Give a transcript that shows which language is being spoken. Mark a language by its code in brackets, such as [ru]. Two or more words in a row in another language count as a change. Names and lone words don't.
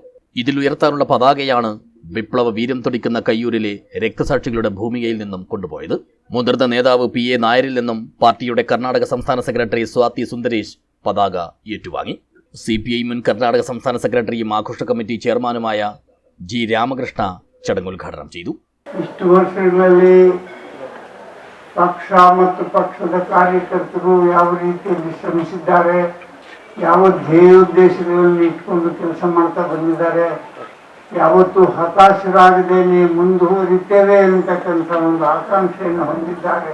[ml] ഇതിലുയർത്താനുള്ള പതാകയാണ് വിപ്ലവ വീര്യം തുടിക്കുന്ന കയ്യൂരിലെ രക്തസാക്ഷികളുടെ ഭൂമികയിൽ നിന്നും കൊണ്ടുപോയത്. മുതിർന്ന നേതാവ് PA നായരിൽ നിന്നും പാർട്ടിയുടെ കർണാടക സംസ്ഥാന സെക്രട്ടറി സ്വാതി സുന്ദരേഷ് പതാക ഏറ്റുവാങ്ങി. CPI മുൻ കർണാടക സംസ്ഥാന സെക്രട്ടറിയും ആഘോഷ കമ്മിറ്റി ചെയർമാനുമായ G. രാമകൃഷ്ണ ചടങ്ങ് ഉദ്ഘാടനം ചെയ്തു. [kn] ಪಕ್ಷ ಮತ್ತು ಪಕ್ಷದ ಕಾರ್ಯಕರ್ತರು ಯಾವ ರೀತಿಯಲ್ಲಿ ಶ್ರಮಿಸಿದ್ದಾರೆ, ಯಾವ ಧ್ಯೇಯೋದ್ದೇಶಗಳನ್ನು ಇಟ್ಕೊಂಡು ಕೆಲಸ ಮಾಡ್ತಾ ಬಂದಿದ್ದಾರೆ, ಯಾವತ್ತೂ ಹತಾಶರಾಗದೇನೆ ಮುಂದುವರಿತೇವೆ ಅಂತಕ್ಕಂಥ ಒಂದು ಆಕಾಂಕ್ಷೆಯನ್ನು ಹೊಂದಿದ್ದಾರೆ.